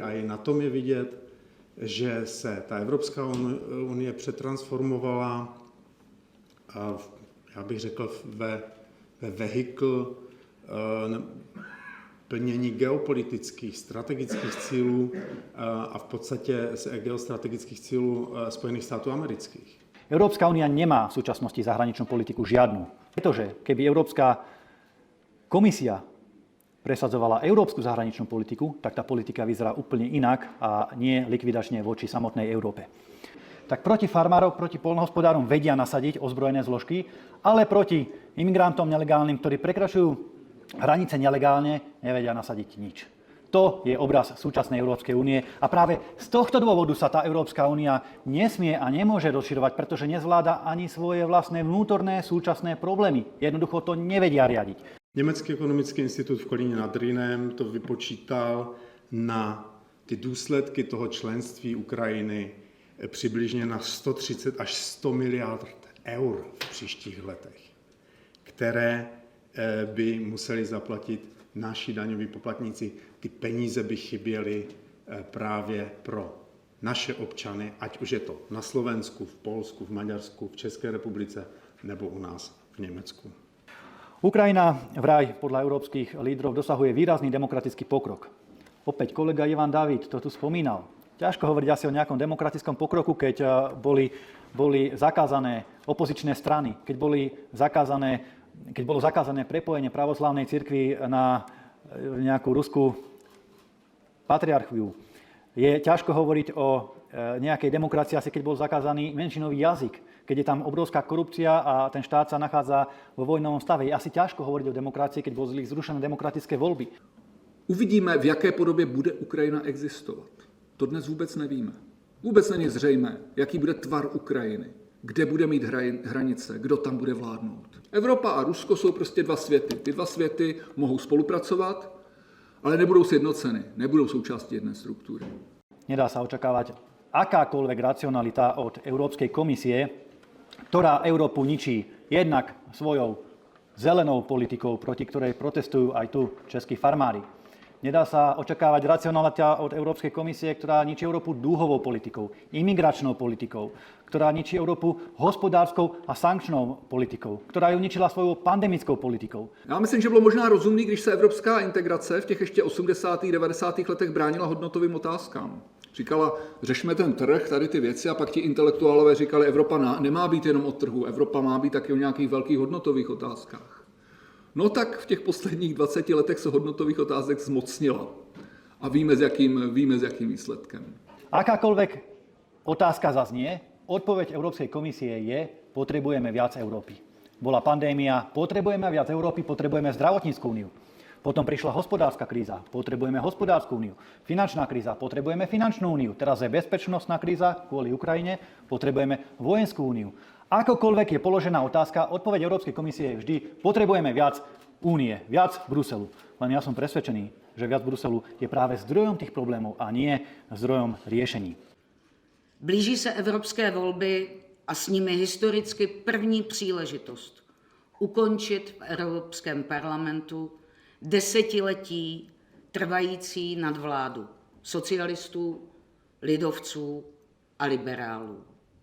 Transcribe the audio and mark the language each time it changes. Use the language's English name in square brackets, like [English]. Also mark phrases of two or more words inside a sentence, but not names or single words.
[Czech] A i na tom je vidět, že se ta Evropská unie přetransformovala, já bych řekl, ve vehikl plnění geopolitických, strategických cílů a v podstatě geostrategických cílů Spojených států amerických. [Slovak] Európska únia nemá v súčasnosti zahraničnú politiku žiadnu. Pretože keby Európska komisia presadzovala európsku zahraničnú politiku, tak tá politika vyzerá úplne inak a nie likvidačne voči samotnej Európe. Tak proti farmárom, proti poľnohospodárom vedia nasadiť ozbrojené zložky, ale proti imigrantom nelegálnym, ktorí prekračujú hranice nelegálne, nevedia nasadiť nič. To je obraz súčasnej Európskej únie a práve z tohto dôvodu sa tá Európska únia nesmie a nemôže rozširovať, pretože nezvláda ani svoje vlastné vnútorné súčasné problémy. Jednoducho to nevedia riadiť. [Czech] Německý ekonomický institut v Kolíně nad Rýnem to vypočítal na ty důsledky toho členství Ukrajiny přibližně na 130 až 100 miliard eur v příštích letech, které by museli zaplatit naši daňoví poplatníci. Ty peníze by chyběly právě pro naše občany, ať už je to na Slovensku, v Polsku, v Maďarsku, v České republice nebo u nás v Německu. [Slovak] Ukrajina vraj podľa európskych lídrov dosahuje výrazný demokratický pokrok. Opäť kolega Ivan David to tu spomínal. Ťažko hovoriť asi o nejakom demokratickom pokroku, keď boli zakázané opozičné strany, keď bolo zakázané prepojenie pravoslávnej cirkvi na nejakú ruskú patriarchiu. Je ťažko hovoriť o nejakej demokracii, asi keď bol zakázaný menšinový jazyk, keď je tam obrovská korupcia a ten štát sa nachádza vo vojnovom stave. Je asi ťažko hovoriť o demokracii, keď boli zrušené demokratické voľby. Uvidíme, [Czech] v jaké podobě bude Ukrajina existovat. To dnes vůbec nevíme. Vůbec není zřejmé, jaký bude tvar Ukrajiny, kde bude mít hranice, kdo tam bude vládnout. Evropa a Rusko jsou prostě dva světy. Ty dva světy mohou spolupracovat, ale nebudou sjednoceny, nebudou součástí jedné struktury. [Slovak] Nedá sa očakávať akákoľvek racionalita od Európskej komisie, ktorá Európu ničí jednak svojou zelenou politikou, proti ktorej protestujú aj tu českí farmári. Nedá sa očakávať racionalita od Európskej komisie, ktorá ničí Európu dúhovou politikou, imigračnou politikou, ktorá ničí Európu hospodářskou a sankčnou politikou, ktorá ju ničila svojou pandemickou politikou. [Czech] Já myslím, že bylo možná rozumný, když se evropská integrace v těch ještě 80. 90. letech bránila hodnotovým otázkám. Říkala, řešme ten trh, tady ty věci, a pak ti intelektuálové říkali, Evropa nemá být jenom o trhu, Evropa má být taky o nějakých velkých hodnotových otázkách. No tak v těch posledních 20 letech se hodnotových otázek zmocnila. A víme, s jakým výsledkem. [Slovak] Akákoľvek otázka zaznie, odpoveď Európskej komisie je, potrebujeme viac Európy. Bola pandémia, potrebujeme viac Európy, potrebujeme zdravotnícku úniu. Potom prišla hospodárska kríza, potrebujeme hospodársku úniu. Finančná kríza, potrebujeme finančnú úniu. Teraz je bezpečnostná kríza kvôli Ukrajine, potrebujeme vojenskú úniu. Akokoľvek je položená otázka, odpoveď Európskej komisie je vždy, potrebujeme viac únie, viac Bruselu. Len ja som presvedčený, že viac Bruselu je práve zdrojom tých problémov a nie zdrojom riešení. [Czech] Blíží se evropské volby a s nimi historicky první příležitost ukončit v Evropském parlamentu desetiletí trvající nadvládu socialistů, lidovců a liberálů.